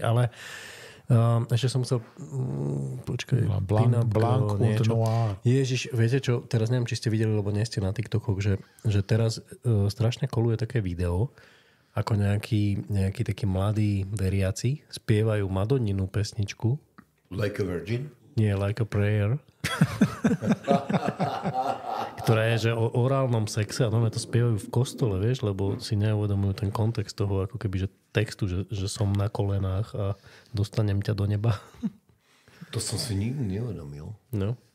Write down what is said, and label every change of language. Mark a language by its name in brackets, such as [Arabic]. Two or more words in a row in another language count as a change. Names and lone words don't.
[Slovak] Ale ešte som chcel... Počkaj. [French] Blanc noir. [Slovak] Ježiš, viete čo? Teraz neviem, či ste videli, lebo nie ste na TikTokoch, že teraz strašne koluje také video, ako nejakí takí mladí veriaci spievajú Madonninu pesničku. Like a Virgin? Nie, Like a Prayer. Ktorá je, že o orálnom sexe a to spievajú v kostole, vieš, lebo si neuvedomujú ten kontext toho, ako keby, že textu, že som na kolenách a dostanem ťa do neba. To som si nikdy neuvedomil. No.